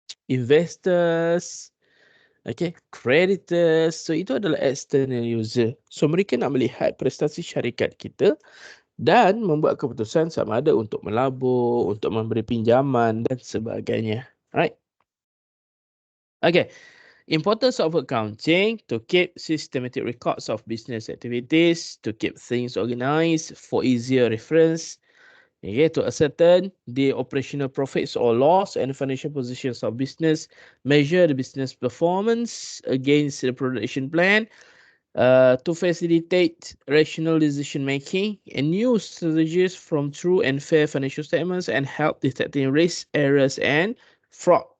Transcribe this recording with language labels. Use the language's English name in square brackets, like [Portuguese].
[English] Investors, okay, creditors. [Malay] So itu adalah external user. So mereka nak melihat prestasi syarikat kita dan membuat keputusan sama ada untuk melabur, untuk memberi pinjaman dan sebagainya. [English] Right? Okay. Importance of accounting to keep systematic records of business activities, to keep things organized for easier reference, okay, to ascertain the operational profits or loss and financial positions of business, measure the business performance against the production plan, to facilitate rational decision making and use strategies from true and fair financial statements and help detecting risk, errors, and fraud.